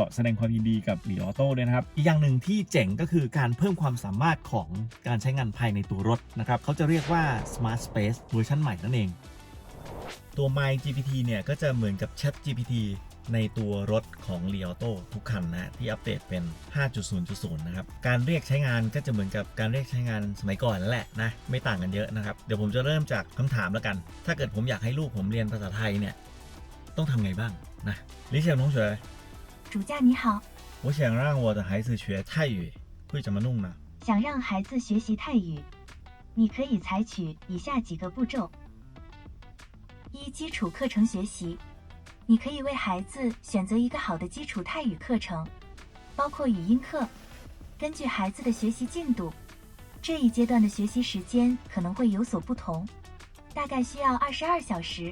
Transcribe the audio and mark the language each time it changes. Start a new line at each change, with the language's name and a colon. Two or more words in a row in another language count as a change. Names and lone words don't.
Thai: แสดงความยินดีกับลีออโต้ด้วยนะครับอีกอย่างหนึ่งที่เจ๋งก็คือการเพิ่มความสามารถของการใช้งานภายในตัวรถนะครับเขาจะเรียกว่า Smart Space เวอร์ชันใหม่นั่นเองตัว MyGPT เนี่ยก็จะเหมือนกับ ChatGPT ในตัวรถของ Li Auto ทุกคันนะที่อัปเดตเป็น 5.0.0 นะครับการเรียกใช้งานก็จะเหมือนกับการเรียกใช้งานสมัยก่อนนั่นแหละนะไม่ต่างกันเยอะนะครับเดี๋ยวผมจะเริ่มจากคำถามแล้วกันถ้าเกิดผมอยากให้ลูกผมเรียนภาษาไทยเนี่ยต้องทำไงบ้างนะลิเชียง同学
Chinese: 主驾你好，我想让我的孩子学泰语会怎么弄呢想让孩子学习泰语，你可以采取以下几个步骤：一、基础课程学习，你可以为孩子选择一个好的基础泰语课程，包括语音课，根据孩子的学习进度，制这一阶段的学习时间可能会有所不同，大概需要22小时。